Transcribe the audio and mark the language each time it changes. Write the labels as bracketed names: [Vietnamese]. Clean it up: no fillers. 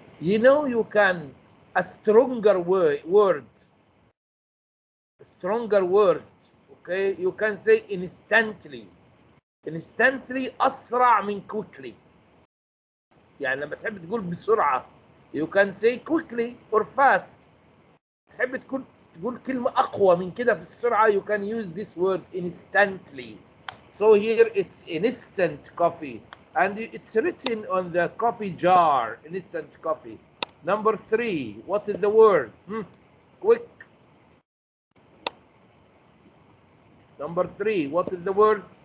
[English] You know, you can a stronger word. Stronger word. Okay, you can say instantly. Instantly [Arabic] أسرع من [English] quickly. [Arabic] يعني لما تحب تقول بسرعة [English] you can say quickly or fast. [Arabic] تحب تقول كلمة أقوى من كده في السرعة [English] you can use this word instantly. So here it's instant coffee and it's written on the coffee jar, instant coffee. Number three, what is the word? Quick. Number three, what is the word?